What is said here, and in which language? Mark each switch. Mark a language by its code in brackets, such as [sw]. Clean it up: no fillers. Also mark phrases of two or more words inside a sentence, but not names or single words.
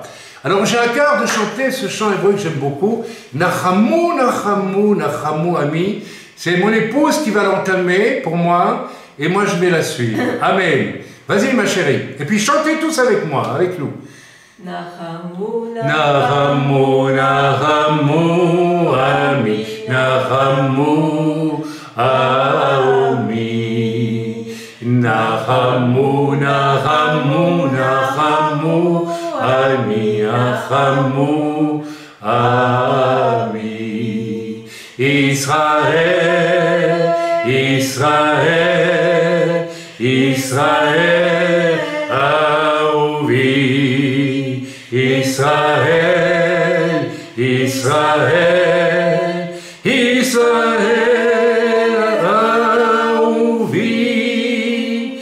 [fr] Alors j'ai à cœur de chanter ce chant hébreu que j'aime beaucoup, [he] נחמו, נחמו, נחמו עמי, [fr] c'est mon épouse qui va l'entamer pour moi, et moi je vais la suivre. Amen. Vas-y ma chérie, et puis chantez tous avec moi, avec nous. [he] נחמו, נחמו, נחמו, עמי, נחמו, עמי. נחמו, נחמו, נחמו, עמי, נחמו, עמי. ישראל, ישראל, ישראל, אהובי. ישראל, ישראל, ישראל, אהובי.